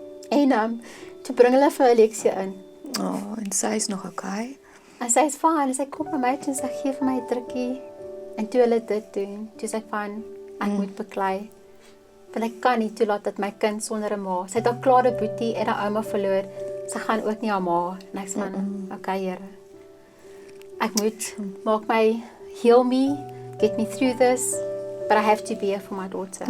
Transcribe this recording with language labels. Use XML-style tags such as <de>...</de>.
<af>En toe bring hulle vir Alexia in. En sy is nog okay. En sy is fine. En sy kom by my toe en sy gee vir my 'n drukkie. En toe hulle dit doen, toe sê ek van, ek moet beklei. Want ek kan nie toelaat dat my kind sonder 'n ma. Sy het haar klare boetie en haar ouma verloor. Sy gaan ook nie haar ma. En ek sê van, okay Here. Ek moet maak my</af> <en>heal me, get me through this, but I have to be here for my daughter.</en>